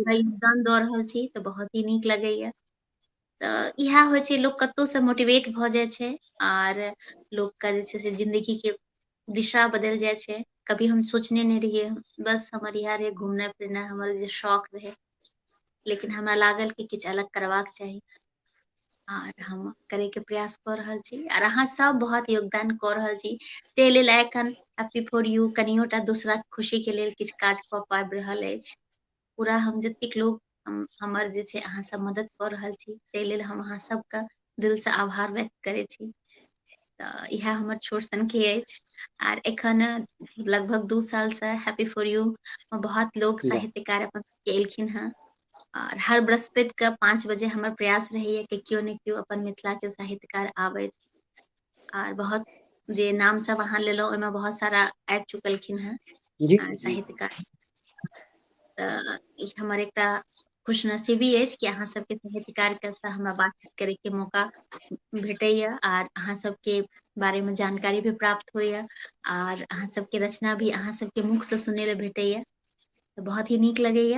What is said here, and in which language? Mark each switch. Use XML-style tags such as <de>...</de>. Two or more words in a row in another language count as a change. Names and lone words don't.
<mai>पूरा योगदान दऽ रहल छी, तऽ बहुत ही नीक लगैया। तऽ इएह होइ छै, लोक कतौ से मोटिवेट भऽ जाइ छै और लोक का जे छै से जिंदगी के दिशा बदल जाइ छै। कभी हम सोचने नहीं रहिए, बस हमर इएह रहे घूमनाइ फिरनाइ हमर जे शौक रहे, लेकिन हमरा लागल कि किछु अलग करबाक चाही और हम करे के प्रयास कऽ रहल छी और अहाँ सब बहुत योगदान कऽ रहल छी। ताहि लेल एखन हैप्पी फॉर यू कनियोटा दोसरा खुशी के लेल किछु काज कऽ पाबि रहल अछि। पूरा हम जतेक लोग हमर जे छै अहाँ सब मदद कऽ रहल छी, ताहि लेल हम अहाँ सबके दिल से आभार व्यक्त करै छी। तऽ इएह हमर छोट सनके अछि और एखन लगभग 2 साल से हैप्पी फॉर यू में बहुत लोग वाह साहित्यकार अपन एलखिन हैं और हर बृहस्पति के 5 बजे हमर प्रयास रहैया कि क्यों ने क्यों अपन मिथिला के साहित्यकार आबैत और बहुत जे नाम सब अहाँ लेलहुँ ओहिमे बहुत सारा आबि चुकलखिन हैं जी जी साहित्यकार। तऽ ई हमर एकटा खुशनसीबी अछि कि अहाँ सबके साहित्यकार के से हमरा बातचीत करे के मौका भेटैया और अहाँ सबके बारे में जानकारी भी प्राप्त होइया और अहाँ सबके रचना भी अहाँ सबके मुख से सुनै ले भेटैया, तऽ बहुत ही नीक लगैया।</mai>